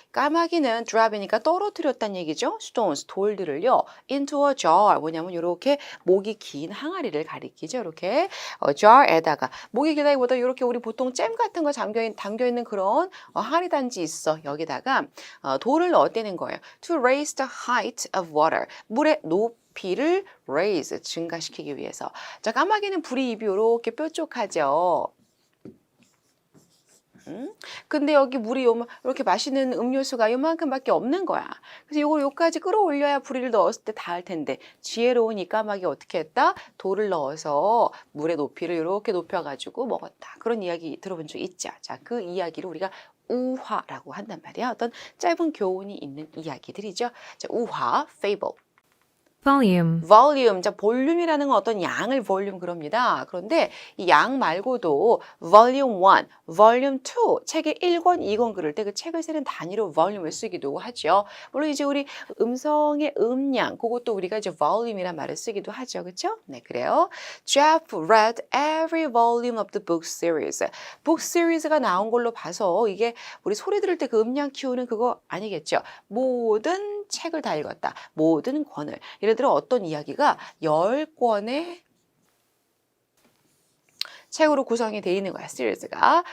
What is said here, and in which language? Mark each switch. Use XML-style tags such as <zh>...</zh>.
<ko>까마귀는 drop이니까 떨어뜨렸다는 얘기죠. stones, 돌들을요.</ko> <en>into a jar.</en> <ko>뭐냐면 요렇게 목이 긴 항아리를 가리키죠. 이렇게 jar에다가 목이 길다기보다 요렇게 우리 보통 잼 같은 거 담겨있는 그런 항아리 단지 있어. 여기다가 돌을 넣었다는 거예요.</ko> <en>To raise the height of water.</en> <ko>물의 높이를 raise, 증가시키기 위해서. 자, 까마귀는 불이 입이 이렇게 뾰족하죠. 근데 여기 물이 이렇게 마시는 음료수가 요만큼밖에 없는 거야. 그래서 요걸 요까지 끌어올려야 불이를 넣었을 때 닿을 텐데 지혜로운 이 까마귀 어떻게 했다? 돌을 넣어서 물의 높이를 이렇게 높여가지고 먹었다. 그런 이야기 들어본 적 있죠. 자, 그 이야기를 우리가 우화라고 한단 말이야. 어떤 짧은 교훈이 있는 이야기들이죠. 자, 우화, fable.</ko> <en>Volume.</en> <ko>volume, 자, 볼륨이라는 건 어떤 양을 볼륨 그럽니다. 그런데 이 양 말고도 volume 1, volume 2, 책의 1권, 2권 그럴 때 그 책을 세는 단위로 volume을 쓰기도 하죠. 물론 이제 우리 음성의 음량, 그것도 우리가 이제 volume이란 말을 쓰기도 하죠. 그렇죠? 네, 그래요.</ko> <en>Jeff read every volume of the book series.</en> <ko>book series가 나온 걸로 봐서 이게 우리 소리 들을 때 그 음량 키우는 그거 아니겠죠. 모든 책을 다 읽었다. 모든 권을. 예를 들어 어떤 이야기가 10권의 책으로 구성이 되어 있는 거야, 시리즈가.</ko>